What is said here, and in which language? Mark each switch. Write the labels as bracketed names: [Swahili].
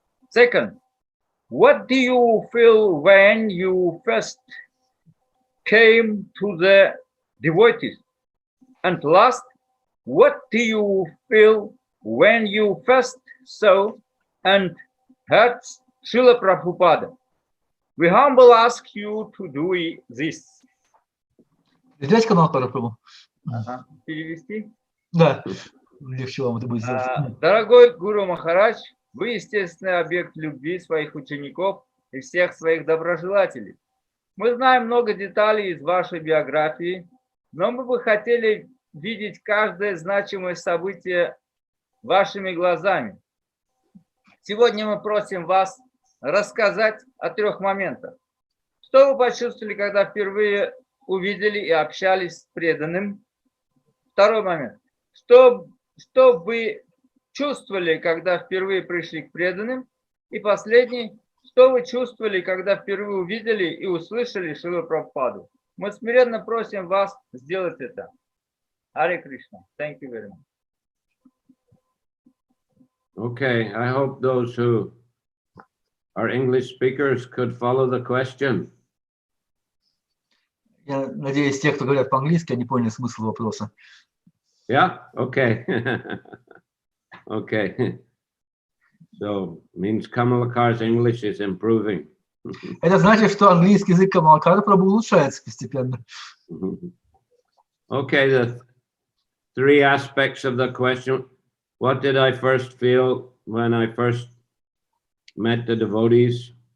[English] Second, what do you feel when you first came to the devotees? And last, what do you feel when you first saw and heard Шриле Прабхупады? We humbly ask you to do this. [Russian] Взять Камалакара Прабху? Перевести? Да, легче вам это будет сделать. Дорогой Гуру Махарадж, вы естественный объект любви своих учеников и всех своих доброжелателей. Мы знаем много деталей из вашей биографии, но мы бы хотели видеть каждое значимое событие вашими глазами. Сегодня мы просим вас рассказать о 3 моментах. Что вы почувствовали, когда впервые увидели и общались с преданным? 2 момент. Что вы чувствовали, когда впервые пришли к преданным? И последний. Что вы чувствовали, когда впервые увидели и услышали Шрилу Прабхупаду? Мы смиренно просим вас сделать это. [English] Харе Кришна. Thank you very much. Okay, I hope those who are English speakers could follow the question. [Russian] Я надеюсь, те, кто говорят по-английски, они поняли смысл вопроса. [English] Yeah, okay. Okay. So, means Kamalakar's English is improving. [Russian] Это значит, что английский язык Камалакара Прабху улучшается постепенно. [English] Okay, the 3 aspects of the question. What did I first feel when I first met the devotees?